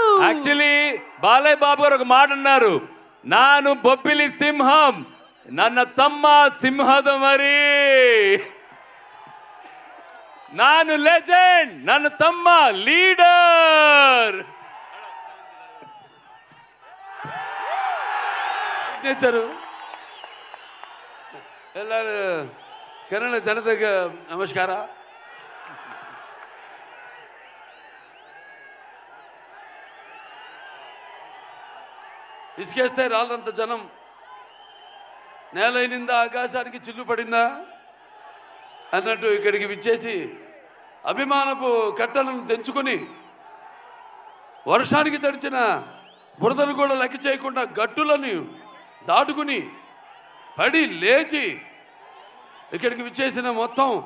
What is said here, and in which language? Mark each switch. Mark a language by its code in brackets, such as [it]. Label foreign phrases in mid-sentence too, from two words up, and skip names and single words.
[te] యాక్చువల్లీ బాలయ్య బాబు గారు ఒక మాట అన్నారు, నాను బొబ్బిలి సింహం [kn] ನನ್ನ ತಮ್ಮ ಸಿಂಹದ ಮರಿ, ನಾನು ಲೆಜೆಂಡ್, ನನ್ನ ತಮ್ಮ ಲೀಡರ್. ಎಲ್ಲರೂ ಕನ್ನಡ ಜನತೆಗೆ ನಮಸ್ಕಾರ. [te] ఇసుకేస్తే రాళ్ళంత జనం నేలైనిందా ఆకాశానికి చిల్లు పడిందా అన్నట్టు ఇక్కడికి విచ్చేసి అభిమానపు కట్టలను తెంచుకొని వర్షానికి తడిచిన బురదను కూడా లెక్క చేయకుండా గట్టులను దాటుకుని పడి లేచి ఇక్కడికి విచ్చేసిన మొత్తం